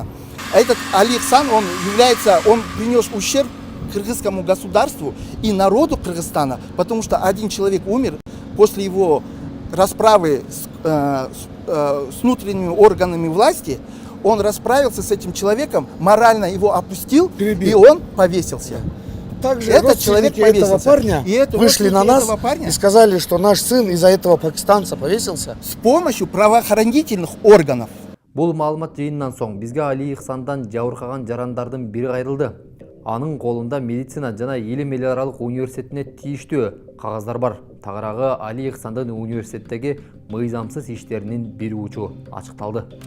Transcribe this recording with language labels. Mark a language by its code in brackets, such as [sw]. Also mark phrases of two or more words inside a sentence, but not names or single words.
[ru] Этот Али Ихсан, он принес ущерб кыргызскому государству и народу Кыргызстана, потому что один человек умер после его расправы с внутренними органами власти. Он расправился с этим человеком, морально его опустил, и он повесился. Также этот человек этого парня вышли на нас парня и сказали, что наш сын из-за этого пакистанца повесился. с помощью правоохранительных органов. [ky] Бул маалымат жыйындан соң бизге Али Ихсандан жабыркаган жарандардын бири кайрылды. Анын колунда медицина жана Илим эл аралык университетине тийиштүү кагаздар бар. Тагыраагы Али Ихсандын университеттеги мыйзамсыз иштеринин бир учу ачыкталды.